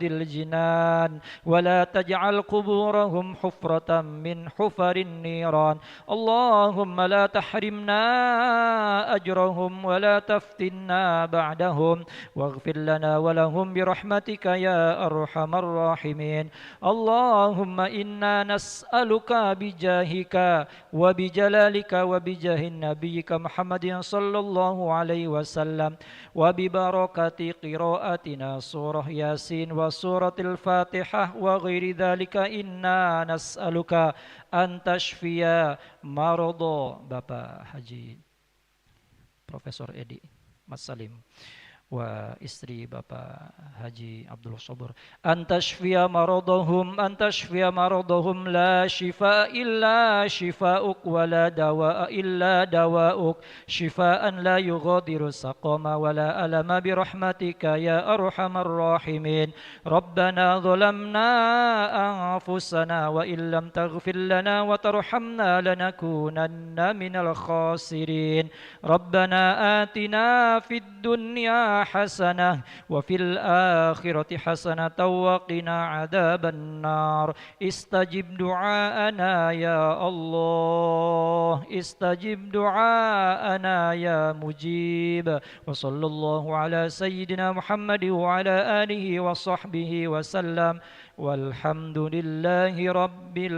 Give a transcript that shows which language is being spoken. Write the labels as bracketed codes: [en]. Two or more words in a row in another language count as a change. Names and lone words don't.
[ar] الجنان ولا تجعل قبورهم حفرة من حفر النيران اللهم لا تحرمنا أجرهم ولا تفتنا بعدهم واغفر لنا ولهم برحمتك يا أرحم الراحمين اللهم إنا نسألك بجاهك وبجلالك وبجاه نبيك محمد صلى الله عليه وسلم وببركة قراءتنا سورة ياسين وسورة الفاتحة وغير ذلك إنا نسألك أن تشفي مرضى Bapak Haji Profesor Edi Mas Salim wa istri Bapak Haji Abdul Sabur أن تشفي مرضاهم لا شفاء إلا شفاؤك ولا دواء إلا دواؤك شفاء لا يغادر سقما ولا ألما برحمتك يا أرحم الراحمين ربنا ظلمنا أنفسنا وإن لم تغفر لنا وترحمنا لنكونن من الخاسرين ربنا آتنا في الدنيا حسنة وفي الآخرة حسنة وقنا عذاب النار استجب دعاءنا يا الله استجب دعاءنا يا مجيب وصلى الله على سيدنا محمد وعلى آله وصحبه وسلم والحمد لله رب